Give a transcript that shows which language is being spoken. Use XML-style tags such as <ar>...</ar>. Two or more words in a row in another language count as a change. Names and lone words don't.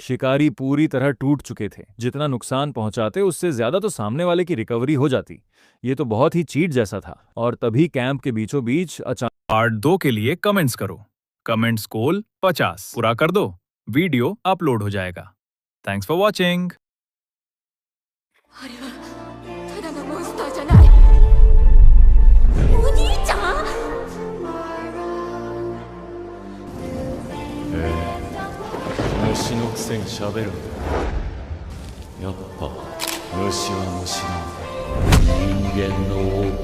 <hi>शिकारी पूरी तरह टूट चुके थे। जितना नुकसान पहुंचाते उससे ज्यादा तो सामने वाले की रिकवरी हो जाती। ये तो बहुत ही चीट जैसा था। और तभी कैंप के बीचों बीच अचानक पार्ट 2 के लिए कमेंट्स करो।</hi> <en>comments goal</en> <hi>50 पूरा कर दो,</hi> <en>video upload</en> <hi>हो जाएगा।</hi> <en>thanks for watching.</en> <ja>あれはただのモンスターじゃない。お兄ちゃん？虫のくせに喋るんだ。やっぱ虫は虫なんだ。人間の王。</ja>